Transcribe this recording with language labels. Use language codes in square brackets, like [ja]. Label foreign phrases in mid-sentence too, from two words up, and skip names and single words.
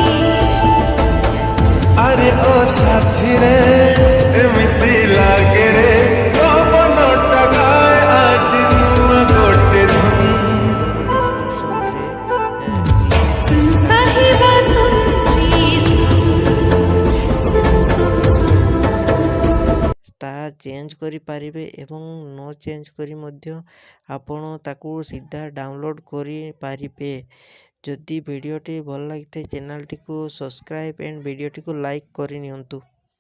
[or] ଅରେ ଓ ସାଥୀ ରେ ଏମିତି ଲାଗେ ରେ ପବନଟା ଗାଏ ଆଜ ନୂଆ ଗୋଟେ ଧୁନ [hi] सुन साहिबा सुन रे सुन [or] ତାହା ଚେଞ୍ଜ କରିପାରିବେ ଏବଂ ନ ଚେଞ୍ଜ କରି ମଧ୍ୟ ଆପଣ ତାକୁ ସିଧା ଡାଉନଲୋଡ଼୍ କରିପାରିବେ। ଯଦି ଭିଡ଼ିଓଟି ଭଲ ଲାଗିଥାଏ ଚ୍ୟାନେଲଟିକୁ [en] subscribe and [or] ଭିଡ଼ିଓଟିକୁ ଲାଇକ୍ କରିନିଅନ୍ତୁ।